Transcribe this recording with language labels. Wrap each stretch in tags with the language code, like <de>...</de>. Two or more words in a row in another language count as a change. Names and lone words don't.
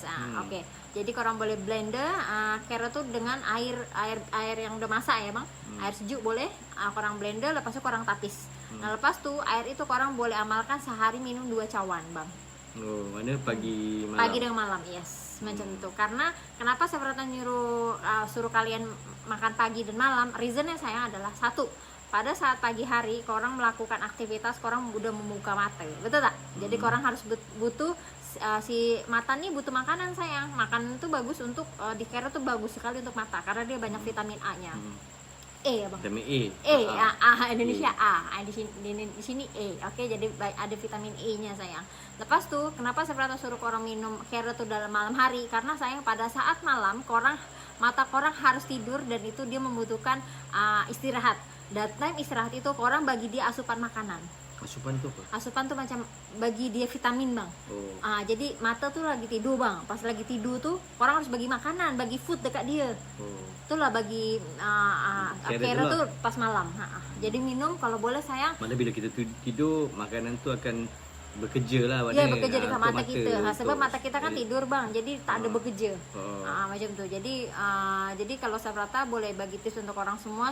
<ms>Oke. Jadi korang boleh blender carrot tuh dengan air yang udah masak ya bang. Air sejuk boleh. Korang blender, lepas itu korang tapis. Nah lepas tuh air itu korang boleh amalkan sehari minum 2 cawan bang. Oh, mana pagi malam? Pagi dengan malam, yes. Macam itu.</ms> <id>Karena kenapa saya pernah suruh kalian makan pagi dan malam?</id> <ms>Reasonnya saya adalah satu. Pada saat pagi hari korang melakukan aktivitas, korang udah membuka mata, betul tak? Jadi korang harus butuh si mata nih butuh makanan sayang. Makanan itu bagus untuk di carrot tuh bagus sekali untuk mata karena dia banyak vitamin A-nya. Ya bang. Vitamin E. Indonesia A. Di sini E. Oke, jadi ada vitamin E-nya sayang. Lepas tuh kenapa saya pernah suruh korang minum carrot tuh dalam malam hari? Karena sayang pada saat malam mata korang harus tidur dan itu dia membutuhkan istirahat.</ms> <en>That time</en> <ms>istirahat itu korang bagi dia asupan makanan. Asupan tu apa? Asupan tuh macam bagi dia vitamin bang. Jadi mata tuh lagi tidur bang. Pas lagi tidur tuh korang harus bagi makanan, bagi food dekat dia. Itulah bagi carrot tuh pas malam. Jadi minum kalau boleh sayang. Mana bila kita tidur, makanan tu akan bekerja lah. Ya bekerja dekat mata kita. Sebab mata kita kan tidur bang, jadi tak ada bekerja. Macam tu. Jadi kalau saya rata boleh bagi tips untuk orang semua.</ms>